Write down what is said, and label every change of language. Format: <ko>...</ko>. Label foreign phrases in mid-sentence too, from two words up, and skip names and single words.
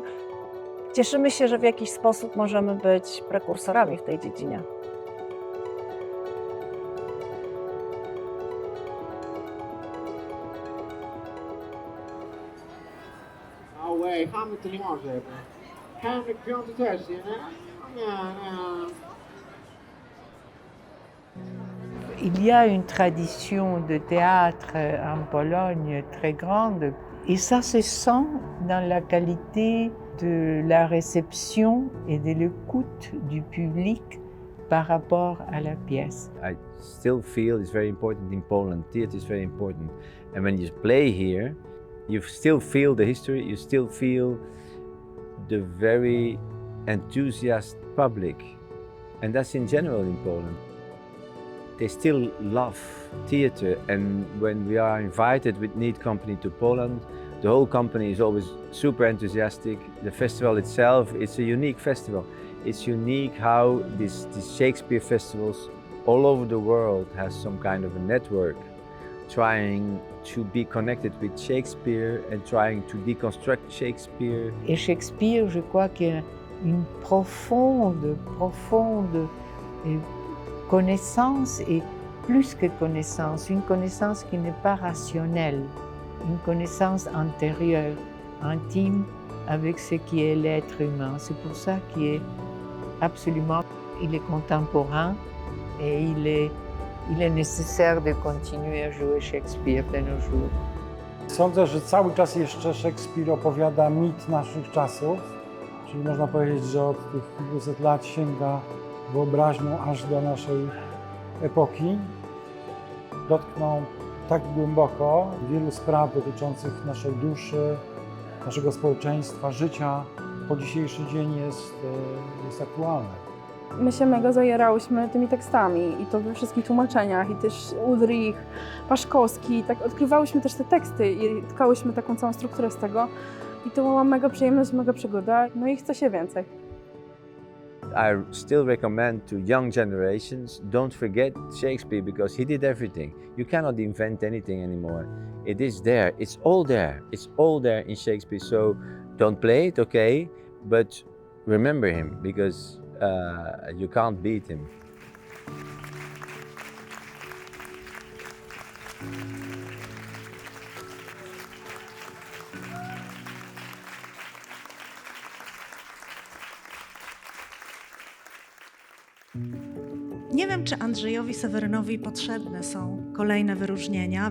<pl>Cieszymy się, że w jakiś sposób możemy być prekursorami w tej dziedzinie. Hamilton nie może. Henryk V też, nie? Nie.</pl> <fr>Il y a une tradition de théâtre en Pologne très grande et ça se sent dans la qualité de la réception et de l'écoute du public par rapport à la pièce.</fr> <en>I still feel it's very important in Poland. Theatre is very important. And when you play here, you still feel the history, you still feel the very enthusiastic public. And that's in general in Poland. They still love theatre, and when we are invited with Need Company to Poland, the whole company is always super enthusiastic. The festival itself, it's a unique festival. It's unique how these Shakespeare festivals all over the world has some kind of a network trying to be connected with Shakespeare and trying to deconstruct Shakespeare.</en> <fr>Et Shakespeare, je crois qu'il y a une profonde connaissance et plus que connaissance, une connaissance qui n'est pas rationnelle, une connaissance intérieure, intime avec ce qui est l'être humain. C'est pour ça qu'il est absolument, il est contemporain et il est nécessaire de continuer à jouer Shakespeare de nos jours.</fr> <pl>Sądzę, że cały czas jeszcze Szekspir opowiada mit naszych czasów, czyli można powiedzieć, że od tych kilkuset lat sięga wyobraźnią aż do naszej epoki. Dotknął tak głęboko wielu spraw dotyczących naszej duszy, naszego społeczeństwa, życia. Po dzisiejszy dzień jest aktualne. My się mega zajerałyśmy tymi tekstami i to we wszystkich tłumaczeniach i też Ulrich, Paszkowski, tak odkrywałyśmy też te teksty i tkałyśmy taką całą strukturę z tego i to była mega przyjemność, mega przygoda, no i chce się więcej.</pl> <en>I still recommend to young generations, don't forget Shakespeare because he did everything. You cannot invent anything anymore. It is there, it's all there. It's all there in Shakespeare, so don't play it, okay, but remember him because you can't beat him.</en> <pl>Nie wiem, czy Andrzejowi Sewerynowi potrzebne są kolejne wyróżnienia.</pl>